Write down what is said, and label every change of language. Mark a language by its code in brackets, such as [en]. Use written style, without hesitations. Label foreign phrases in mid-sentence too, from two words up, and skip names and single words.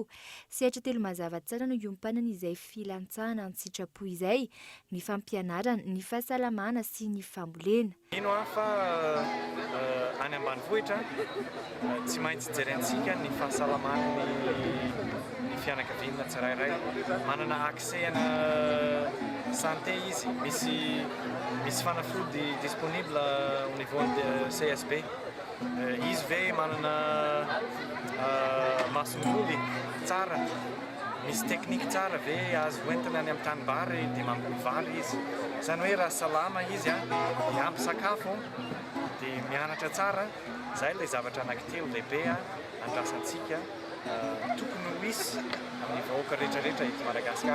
[mg] Sehatra 3 mazava tsara no iompanana izay filantsahana ny sitrapo izay, ny fampianarana, ny fahasalamana sy ny fambolena. Ino fa any ambanivohitra tsy maintsy jerentsika ny fahasalamana ny fianakaviana tsirairay manana accès ana santé izy misy fanafody [fr] disponible au niveau de CSB [mg] izy ve manana masomboly tsara misy teknika tsara ve azo hoentina any amin'ny tanimbary dia mamboly vary izy zany hoe raha salama izy miampy sakafo dia mianatra tsara zay ilay zavatra anankitelo lehibe andrasantsika tokony ho misy amin'ny vahoaka rehetrarehetra eto Madagasikara.